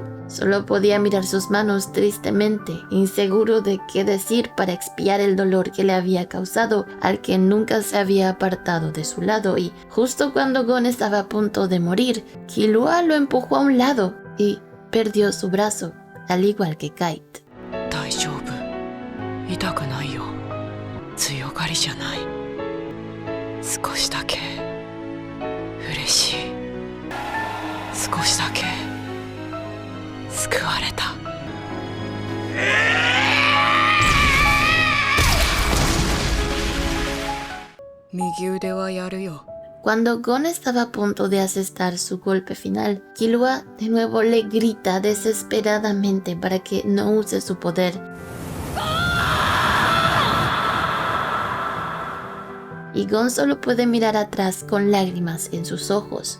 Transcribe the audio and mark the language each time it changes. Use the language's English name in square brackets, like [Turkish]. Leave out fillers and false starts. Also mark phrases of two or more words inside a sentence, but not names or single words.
[Spanish] Solo podía mirar sus manos tristemente, inseguro de qué decir para expiar el dolor que le había causado al que nunca se había apartado de su lado, y justo cuando Gon estaba a punto de morir, Killua lo empujó a un lado y perdió su brazo, al igual que Kite. [Japanese] 大丈夫。痛くないよ。強がりじゃない。少しだけ嬉しい。少しだけ救われた。右腕はやるよ。 [Spanish] Cuando Gon estaba a punto de asestar su golpe final, Killua de nuevo le grita desesperadamente para que no use su poder. Y Gon solo puede mirar atrás con lágrimas en sus ojos.